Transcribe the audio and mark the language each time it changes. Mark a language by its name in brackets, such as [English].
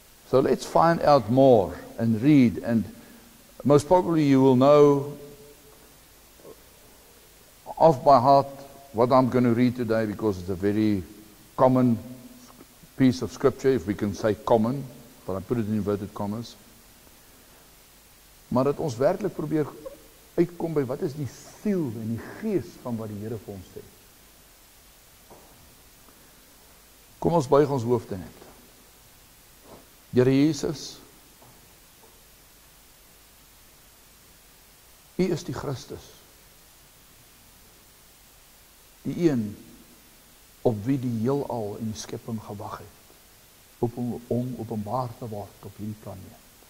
[English] So let's find out more and read, and most probably you will know off by heart what I'm going to read today, because it's a very common piece of scripture, if we can say common, but I put it in inverted commas. [Afrikaans] Maar dat ons werklik probeer uitkom by wat is die siel en die gees van wat die Here vir ons sê. Kom ons buig ons hoofde net. Here Jesus, U is die Christus, die een op wie die heelal en die skepping gewag het, om openbaar te word op hierdie planeet.